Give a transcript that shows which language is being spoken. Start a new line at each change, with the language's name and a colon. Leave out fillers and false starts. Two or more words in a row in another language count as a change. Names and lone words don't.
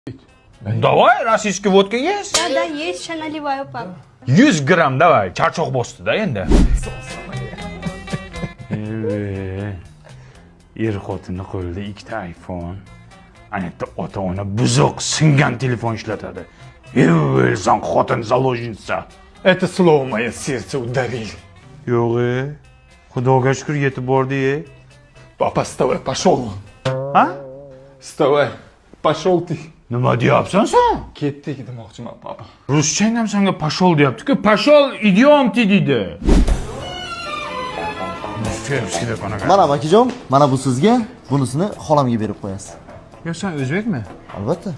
Russian: Давай, российский водка есть? Да, есть, сейчас наливаю, пап. 100 грамм давай.
Uzbek: Charchoq bosdi da endi. Er-xotinni qo'lida ikkita iPhone. Anaqda ota-ona buzuq singan telefon ishlatadi. O'lsan xotin заложница.
Russian: Это слово мое сердце ударили.
Uzbek: Yo'q, Xudoga shukr yetib bordi.
Russian: Папа, вставай, пошел.
Uzbek: Ha?
Russian: Вставай, пошел ты.
Uzbek: Nima deyapsan sen? Ketdik demoqchiman, papa. Ruschang ham senga pashol deyapti-ku. Pashol idiomti deydi. Mana akajon, mana bu sizga, bunisini xolamga berib qo'yasiz. Yo, sen o'zbekmi? Albatta.